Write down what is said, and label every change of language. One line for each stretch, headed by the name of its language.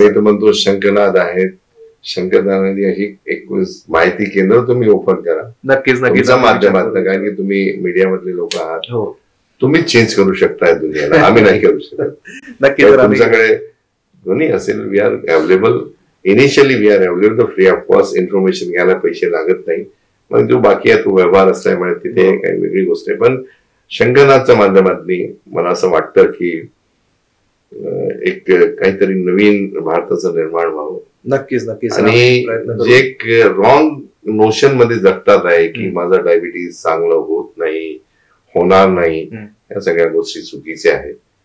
Marathi: आम्ही तर म्हणतो शंखनाद आहेत, शंकरनारायण अशी एक माहिती केंद्र तुम्ही ओपन करा. नक्कीच नक्कीच माध्यमातून, कारण की तुम्ही मीडिया मधले लोक आहात, तुम्ही चेंज करू शकताय दुनियाला, आम्ही नाही करू शकत. नक्कीच तुमच्याकडे दोन्ही असेल,
English: We are available. Initially we are available free of cost.
Marathi: Information घ्यायला पैसे लागत नाही. मग जो बाकी आहे तो व्यवहार असल्यामुळे तिथे काही वेगळी गोष्ट आहे. पण शंकरनाथच्या माध्यमातली मला असं वाटतं की एक काहीतरी नवीन भारताचं निर्माण व्हावं. नक्कीच नक्कीच. आणि जे एक रॉंग नोशन मध्ये जगतात आहे की माझं डायबिटीज चांगलं होत नाही, होणार नाही, या सगळ्या गोष्टी चुकीच्या आहेत.